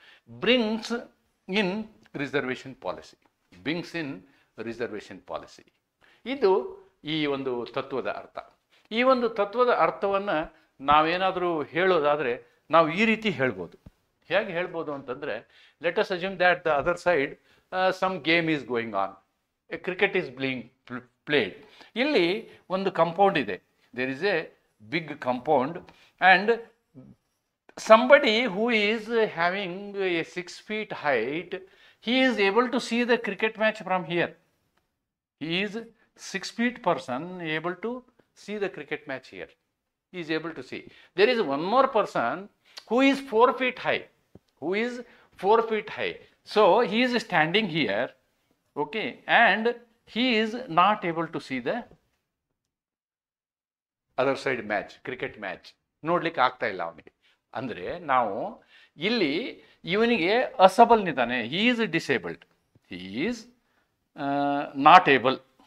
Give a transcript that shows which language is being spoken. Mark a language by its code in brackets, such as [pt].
[en] brings in reservation policy, brings in reservation policy, [kn] ಇದು ಈ ಒಂದು ತತ್ವದ ಅರ್ಥ. ಈ ಒಂದು ತತ್ವದ ಅರ್ಥವನ್ನು ನಾವೇನಾದರೂ ಹೇಳೋದಾದರೆ ನಾವು ಈ ರೀತಿ ಹೇಳ್ಬೋದು. ಹೇಗೆ ಹೇಳ್ಬೋದು ಅಂತಂದರೆ, [en] Let us assume that the other side some game is going on, cricket is played. [kn] ಇಲ್ಲಿ ಒಂದು ಕಂಪೌಂಡ್ ಇದೆ, [en] There is a big compound, and somebody who is having a 6 feet height, he is able to see the cricket match from here. He is 6 feet person able to see the cricket match here. He is able to see. There is one more person who is 4 feet high, who is 4 feet high. So he is standing here, okay, and he is not able to see the other side match, [kn] cricket match ನೋಡ್ಲಿಕ್ಕೆ ಆಗ್ತಾ ಇಲ್ಲ ಅವನಿಗೆ. ಅಂದರೆ ನಾವು ಇಲ್ಲಿ ಇವನಿಗೆ ಅಸಬಲ್ನಿದ್ದಾನೆ, [en] He is disabled, he is not able.